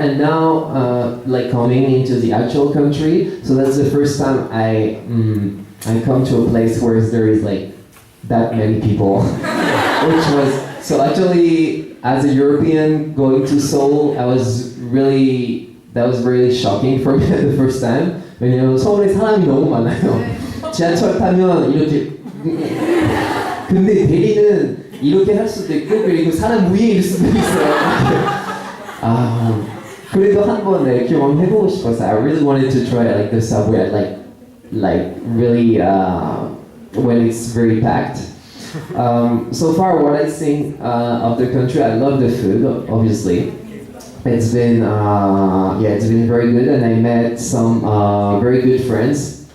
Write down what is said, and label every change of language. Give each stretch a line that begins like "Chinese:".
English: And now, like coming into the actual country, so that's the first time I come to a place where there is like that many people, which was, so actually, as a European going to Seoul, that was really shocking for me the first time.
Korean: 왜냐면 서울에 사람이 너무 많아요. 지하철 타면 이렇게. 근데 델리는 이렇게 할 수도 있고 그리고 사람 위에 있을 수도 있어요. 그래도 한번 경험해보고 싶어서
English: I really wanted to try like the subway like really when it's very packed. So far what I think of the country, I love the food obviously. It's been very good and I met some very good friends.